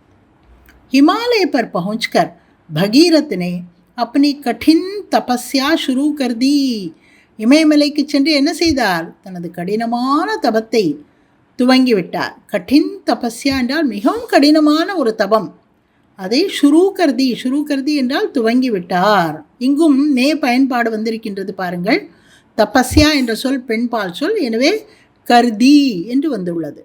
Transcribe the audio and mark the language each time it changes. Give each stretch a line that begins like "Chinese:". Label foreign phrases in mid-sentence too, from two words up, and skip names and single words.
Hindi: हिमालय पर पहुंचकर भगीरथ ने अपनी कठिन तपस्या शुरू कर दी.
Tamil: இமயமலைக்கு சென்று என்ன செய்தார்? தனது கடினமான தபத்தை துவங்கிவிட்டார்.
Hindi: कठिन तपस्या
Tamil: என்றால் மிகவும் கடினமான ஒரு தபம். அதை
Hindi: शुरू कर दी
Tamil: என்றால் துவங்கிவிட்டார். இங்கும் நே பயன்பாடு வந்திருக்கின்றது பாருங்கள். தபஸ்யா என்ற சொல் பெண்பால் சொல், எனவே கர்தி என்று வந்துள்ளது.